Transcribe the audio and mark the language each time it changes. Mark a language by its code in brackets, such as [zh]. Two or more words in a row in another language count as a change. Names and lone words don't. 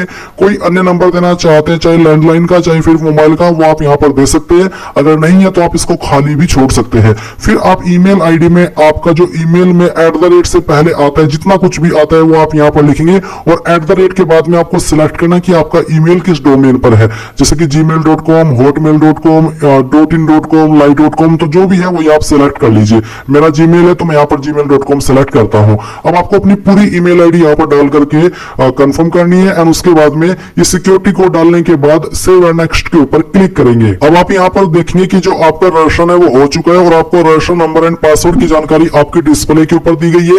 [hi] कोई अन्य नंबर देना चाहते हैं, चाहे लैंडलाइन का चाहे फिर मोबाइल का, वो आप यहाँ पर दे सकते हैं। अगर नहीं है तो आप इसको खाली भी छोड़ सकते हैं। फिर आप [en] email ID [hi] में आपका जो ईमेल में @ से पहले आता है, जितना कुछ भी आता है वो आप यहाँ पर लिखेंगे और @ के बाद में आपको सिलेक्ट करना कि आपका ईमेल किस डोमेन पर है। जैसे कि gmail.com, hotmail.com, .in.com, live.com, तो जो भी है वो आप सिलेक्ट कर लीजिए। मेरा जीमेल है तो मैं यहाँ पर gmail.com सिलेक्ट करता हूँ। अब आपको अपनी पूरी [en] email ID [hi] यहाँ पर डाल करके कंफर्म करनी है एंड उसके बाद में ये [en] security code [hi] डालने के बाद [en] save and next [hi] के ऊपर क्लिक करेंगे। अब आप यहाँ पर देखेंगे कि जो आपका रजिस्ट्रेशन है वो हो चुका है और आपको [en] registration number and password [hi] की जानकारी आपके डिस्प्ले के ऊपर दी गई है।